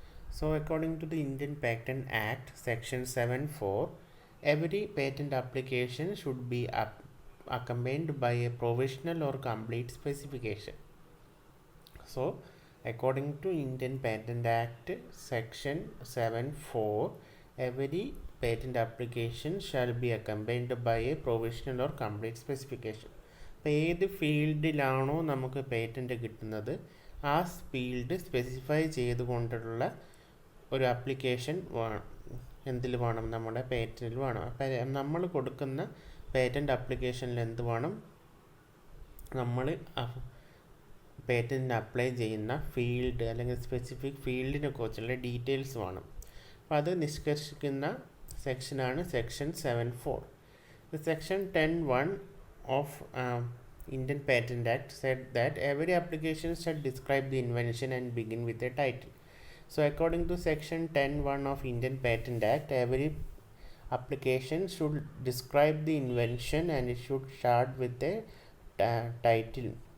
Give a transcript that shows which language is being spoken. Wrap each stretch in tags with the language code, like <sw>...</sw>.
<en>So according to the Indian Patent Act section 7(4), every patent application should be accompanied by a provisional or complete specification. So according to Indian Patent Act section 7(4), every patent application shall be accompanied by a provisional or complete specification.</en> <ml>അപ്പോൾ ഏത് ഫീൽഡിലാണോ നമുക്ക് patent കിട്ടുന്നത് ആ field specify ചെയ്തുകൊണ്ടുള്ള ഒരു application എന്തിൽ വേണം, നമ്മുടെ പേറ്റൻറ്റിൽ വേണം. അപ്പം നമ്മൾ കൊടുക്കുന്ന പേറ്റൻറ്റ് ആപ്ലിക്കേഷനിൽ എന്ത് വേണം, നമ്മൾ പേറ്റൻറ്റിന് അപ്ലൈ ചെയ്യുന്ന ഫീൽഡ് അല്ലെങ്കിൽ സ്പെസിഫിക് ഫീൽഡിനെ കുറിച്ചുള്ള ഡീറ്റെയിൽസ് വേണം. അപ്പോൾ അത് നിഷ്കർഷിക്കുന്ന സെക്ഷനാണ് section 7(4).</ml> <en>Section 10(1) of Indian Patent Act said that every application should describe the invention and begin with a title. So according to section 10(1) of Indian Patent Act, every application should describe the invention and it should start with a title.</en>